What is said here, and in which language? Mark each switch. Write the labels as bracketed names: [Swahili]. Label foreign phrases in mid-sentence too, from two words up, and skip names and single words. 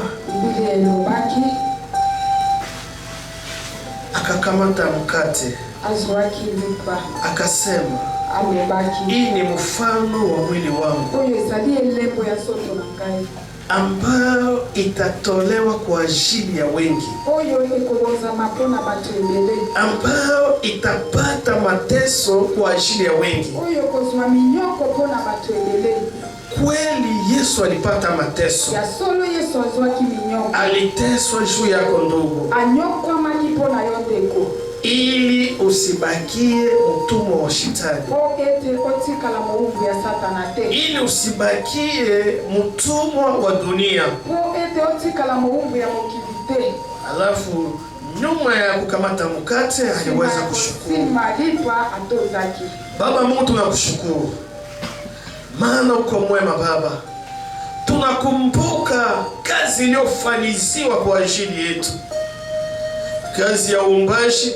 [Lingala] Biblia ilobaki [Swahili] akakamata mkate, [Lingala] azwaki lipa, [Swahili] akasema, amebaki, hii ni mfano wa mwili wangu [Lingala] oyo ezali elembo ya soto na ngai [Swahili] ambayo itatolewa kwa ajili ya wengi, [Lingala] oyo ekoboza mapona bato ebele, [Swahili] ambayo itapata mateso kwa ajili ya wengi. [Lingala] oyo kozwa minyoko pona bato ebele. [Swahili] Kweli Yesu alipata mateso. [Lingala] Ya solo Yesu azwaki minyoko. [Swahili] Aliteswa juu yako ndugu, [Lingala] anyokwa maki pona yo ndeko, [Swahili] ili usibakie mtumwa wa shetani, [Lingala] o ete otikala moumbu ya satana te, [Swahili] ili usibakie mtumwa wa dunia. [Lingala] o ete otikala moumbu ya mokili te. [Swahili] Alafu nyuma ya kukamata mkate aliweza kushukuru. [Lingala] Simalipa atozaki. [Swahili] Baba Mungu, tunakushukuru maana uko mwema Baba. Tunakumbuka kazi iliyofaniziwa kwa ajili yetu, kazi ya uumbaji.